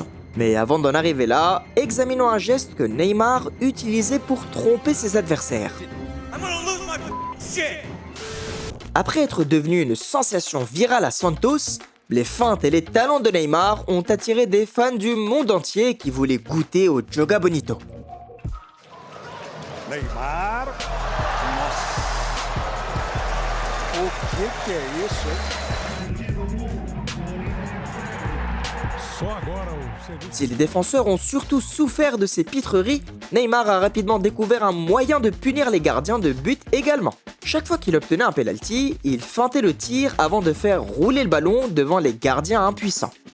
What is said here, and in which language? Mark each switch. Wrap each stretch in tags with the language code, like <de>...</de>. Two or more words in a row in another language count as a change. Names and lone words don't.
<fr>Mais avant d'en arriver là, examinons un geste que Neymar utilisait pour tromper ses adversaires. Après être devenu une sensation virale à Santos, les feintes et les talents de Neymar ont attiré des fans du monde entier qui voulaient goûter au</fr> <pt>Joga Bonito. Neymar. Nossa. O que é isso, hein?</pt> <fr>Si les défenseurs ont surtout souffert de ces pitreries, Neymar a rapidement découvert un moyen de punir les gardiens de but également. Chaque fois qu'il obtenait un penalty, il feintait le tir avant de faire rouler le ballon devant les gardiens impuissants.</fr>